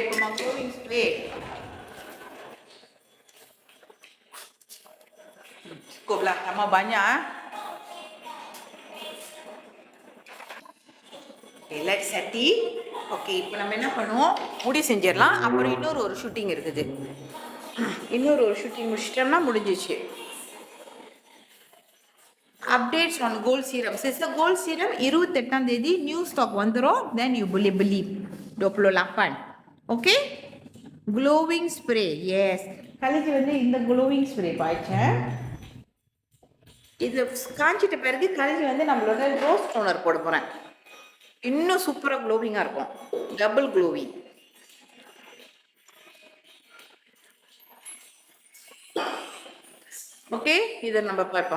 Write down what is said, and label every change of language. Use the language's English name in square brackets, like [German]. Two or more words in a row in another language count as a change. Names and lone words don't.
[Malay] Cuma [English] glowing spray. [Malay] Cukup lah, tambah banyak [English] Okay, let's set it. [Tamil] Okay, இப்போ நம்ம என்ன பண்ணுவோம், முடி செஞ்சிடலாம். அப்புறம் இன்னொரு ஷூட்டிங் இருக்குது. இன்னொரு ஷூட்டிங் முடிச்சிட்டோம்னா முடிஞ்சிச்சு. [English] updates on gold serum. [Tamil] சிஸ்டர், [English] gold serum [Tamil] 28ஆம் தேதி [English] new stock [Tamil] வந்துடும். [English] then you [Malay] boleh beli 28. [English] okay, glowing spray. [Tamil] எஸ், கலைக்கு வந்து இந்த [English] glowing spray [Tamil] பாய்ச்சேன். இது காஞ்சிட்ட பிறகு கடைசி வந்து நம்மளோட [English] rose toner [Tamil] போட போகிறேன். இன்னும் சூப்பராக க்ளோவிங்காக இருக்கும். [English] double glowing. [Tamil] ஓகே, இதை நம்ம பார்ப்போம்.